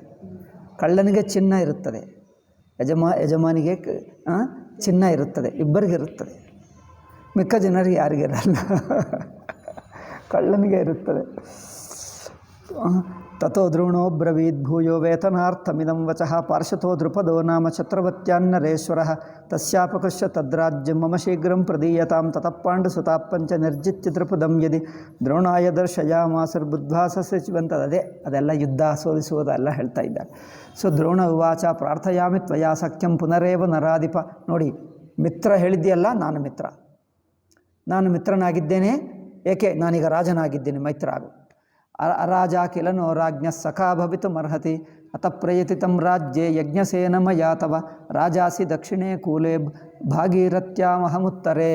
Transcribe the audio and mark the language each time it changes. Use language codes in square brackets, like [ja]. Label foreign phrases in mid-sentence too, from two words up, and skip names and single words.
[kn] ಕಳ್ಳನಿಗೆ ಚಿನ್ನ ಇರುತ್ತದೆ, ಯಜಮಾನಿಗೆ ಚಿನ್ನ ಇರುತ್ತದೆ, ಇಬ್ಬರಿಗೆ ಇರುತ್ತದೆ. ಮಿಕ್ಕ ಜನರಿಗೆ ಯಾರಿಗಿರಲ್ಲ, ಕಳ್ಳನಿಗೆ ಇರುತ್ತದೆ. [sa] ತಥೋ ದ್ರೋಣೋ ಬ್ರವೀದ್ ಭೂಯೋ ವೇತನಾರ್ಥಮಿದಂ ವಚಃ ಪಾರ್ಶ್ವತೋ ದೃಪದೋ ನಾಮ ಛತ್ರವತ್ಯಾನ್ನರೇಶ್ವರಃ ತಸ್ಯಾಪಕೃಷ್ಯ ತದ್ರಾಜ್ಯಂ ಮಮ ಶೀಘ್ರಂ ಪ್ರದೀಯತಾಂ ತತಃ ಪಾಂಡುಸುತಾಪಂಚ ನಿರ್ಜಿತ್ಯ ದೃಪದಂ ಯದಿ ದ್ರೋಣಾಯ ದರ್ಶಯಾಮಾಸುರ್ಬುದ್ಧ್ವಾಸಸ್ಯಚಿವಂತದೇ. [kn] ಅದೆಲ್ಲ ಯುದ್ಧ ಸೋಲಿಸುವುದೆಲ್ಲ ಹೇಳ್ತಾ ಇದ್ದಾರೆ. [sa] ಸೊ ದ್ರೋಣ ಉವಾಚ ಪ್ರಾರ್ಥಯಾಮಿ ತ್ವಯಾ ಸಖ್ಯಂ ಪುನರೇವ ನರಾಧಿಪ. [kn] ನೋಡಿ, ಮಿತ್ರ ಹೇಳಿದ್ದೀಯಲ್ಲ, ನಾನು ಮಿತ್ರನಾಗಿದ್ದೇನೆ. ಏಕೆ ನಾನೀಗ ರಾಜನಾಗಿದ್ದೀನಿ ಮೈತ್ರಾಗು. [sa] ರಾಜ ಕಿಲನೋ ರಾಜ್ಞ ಸಖಾ ಭವಿತುಮರ್ಹತಿ ಅತ ಪ್ರಯತಿತಂ ರಾಜ್ಯೆ ಯಜ್ಞಸೇನಮಯಾ ತವ ರಾಜಾಸಿ ದಕ್ಷಿಣೇ ಕೂಲೆ ಭಾಗೀರಥ್ಯಾಮಹಮುತ್ತರೇ.